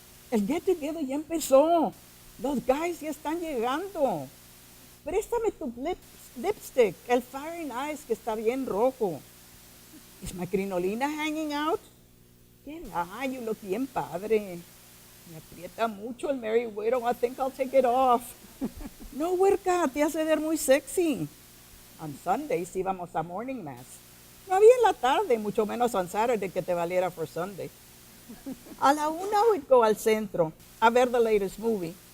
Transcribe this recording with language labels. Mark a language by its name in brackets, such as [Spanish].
[Spanish] El get-together ya empezó. Los guys ya están llegando. Préstame tu lipstick, el fire and ice que está bien rojo. [English] Is my crinolina hanging out? [Spanish] ¿Qué va? [English] You look [Spanish] bien padre. Me aprieta mucho el Mary Widow. [English] I think I'll take it off. [Spanish] No, huerca, te hace ver muy sexy. On Sundays íbamos a [English] morning mass. [Spanish] No había en la tarde, mucho menos [English] on Saturday [Spanish] que te valiera [English] for Sunday. [Spanish] A la 1 [English] we'd go [Spanish] al centro a ver [English] the latest movie.